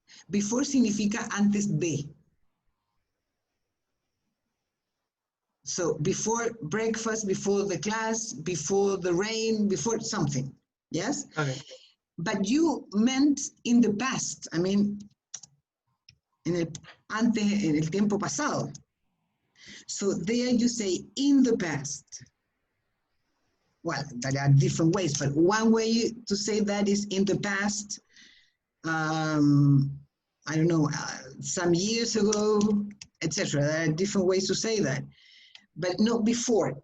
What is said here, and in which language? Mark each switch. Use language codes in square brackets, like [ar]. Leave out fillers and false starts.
[es] Before significa antes de. [en] So before breakfast, before the class, before the rain, before something. Yes? Okay. But you meant in the past. I mean, [es] en el tiempo pasado. [en] So there you say in the past. Well, there are different ways, but one way to say that is in the past. I don't know, some years ago, etc. There are different ways to say that, but not before.